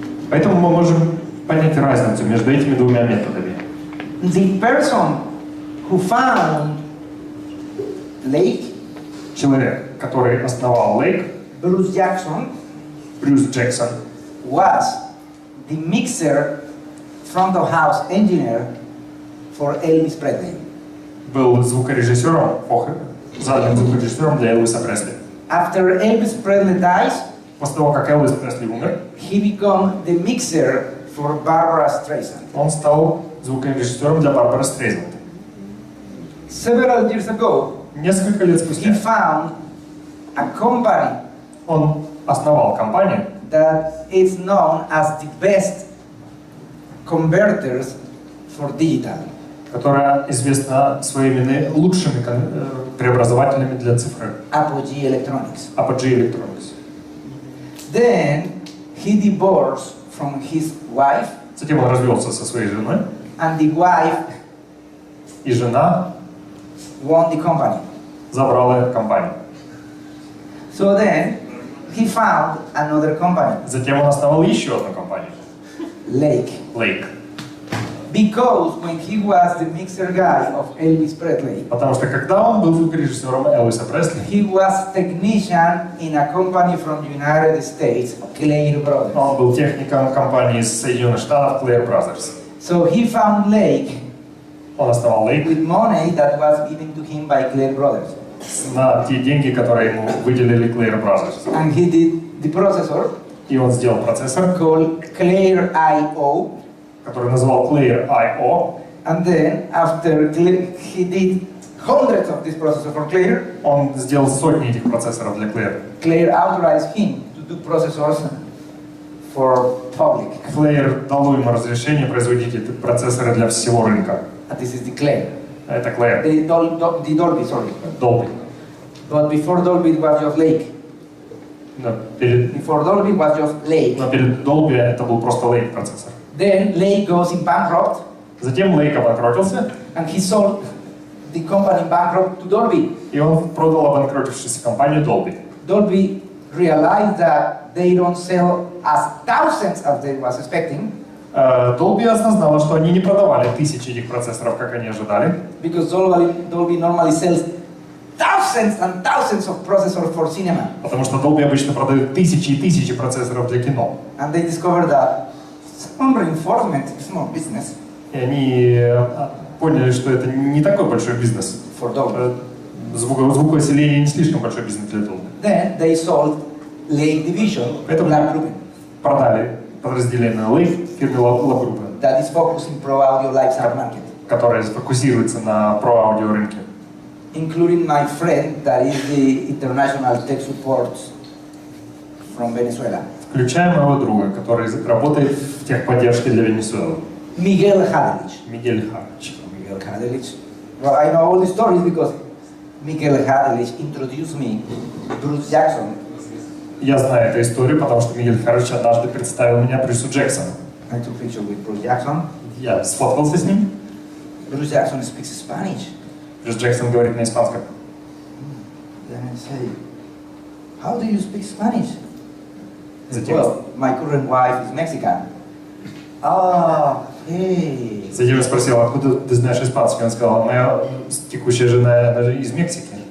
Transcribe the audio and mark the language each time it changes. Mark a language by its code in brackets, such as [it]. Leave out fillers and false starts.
[ru] Поэтому мы можем понять разницу между этими двумя методами. [en] The person who found Lake, [ru] Человек, который основал Lake, [en] Bruce Jackson, [ru] Брюс Джексон, [en] was the mixer front of house engineer for Elvis Presley. [ru] был звукорежиссером, задним звукорежиссером для Элвиса Пресли. [en] After Elvis Presley dies, [ru] После того, как Элвис Пресли умер, [en] he became the mixer for Barbara Streisand. [ru] он стал звукорежиссером для Барбары Стрейзанд. [en] Several years ago, [ru] Несколько лет [en] he [ru] спустя [en] found a company [ru] он основал компанию, [en] that is known as the best converters for digital. [ru] которая известна своими лучшими преобразователями для цифры. [en] Apogee Electronics. [ru] Apogee Electronics. [en] Then he divorced from his wife. [ru] Затем он развелся со своей женой. [en] And the wife [ru] И жена [en] won the company. [ru] забрала компанию. [en] So then he found another company, [ru] Затем он основал еще одну компанию. [en] Lake. [ru] Lake. [en] Because when he was the mixer guy of Elvis Presley, [ru] Потому что когда он был звукорежиссером Элвиса Пресли, [en] he was technician in a company from the United States, Clair Brothers. [ru] он был техником компании из Соединенных Штатов Clair Brothers. [en] So he found Lake [ru] Он основал Lake [en] with money that was given to him by Clair Brothers. [ru] на те деньги, которые ему выделили Clair Brothers. [en] And he did the processor [ru] И он сделал процессор, [en] called Clair I.O. [ru] который назвал Clair I.O. [en] And then after he did hundreds of this processor for Clair, [ru] Он сделал сотни этих процессоров для Clair. [en] Clair authorized him to do processors for public. [ru] Clair дал ему разрешение производить эти процессоры для всего рынка. [en] And this is the Clair. [ru] Это Clair. [en] The Dolby, sorry. [ru] Dolby. [en] But before Dolby it was just Lake. [ru] Но перед [en] Before Dolby was just Lake. [ru] Dolby это был просто Lake процессор. [en] Then Lake goes in bankrupt, [ru] Затем Lake обанкротился, [en] and he sold the company bankrupt to Dolby. [ru] и он продал обанкротившуюся компанию Dolby. [en] Dolby realized that they don't sell as thousands as they was expecting, [ru] Dolby осознала, что они не продавали тысячи этих процессоров, как они ожидали, [en] because Dolby normally sells thousands and thousands of processors for cinema. [ru] потому что Dolby обычно продают тысячи и тысячи процессоров для кино. [en] And they discovered that sound reinforcement is more business [ru] И они поняли, что это не такой большой бизнес. [en] for Dolby. [ru] Звукоусиление не слишком большой бизнес для Dolby. [en] Then they sold Lake Division to [ru] Это [en] Black Group [ru] продали подразделение Lake фирме La Gruppe, [en] that is focused in pro audio live sound market, [ru] которое сфокусируется на про-аудио рынке. [en] including my friend that is the international tech support from Venezuela, [ru] Включая моего друга, который работает в техподдержке для Венесуэлы. [en] Miguel Hadelich. [ru] Мигель Харч. [en] Miguel Hadelich. Well, I know all the stories because Miguel Hadelich introduced me to Bruce Jackson. [ru] Я знаю эту историю, потому что Мигель Харч однажды представил меня Брюсу Джексону. [en] I took a picture with Bruce Jackson. [ru] Я сфоткался с ним. [en] Bruce Jackson speaks Spanish. [ru] Брюс Джексон говорит на испанском. [en] Then I say, how do you speak Spanish? [ru] Затем, [en] Well, my current wife is Mexican. Ah, hey. [ru] затем я спросил, откуда ты знаешь испанский? Он сказал, моя текущая жена, она же из Мексики.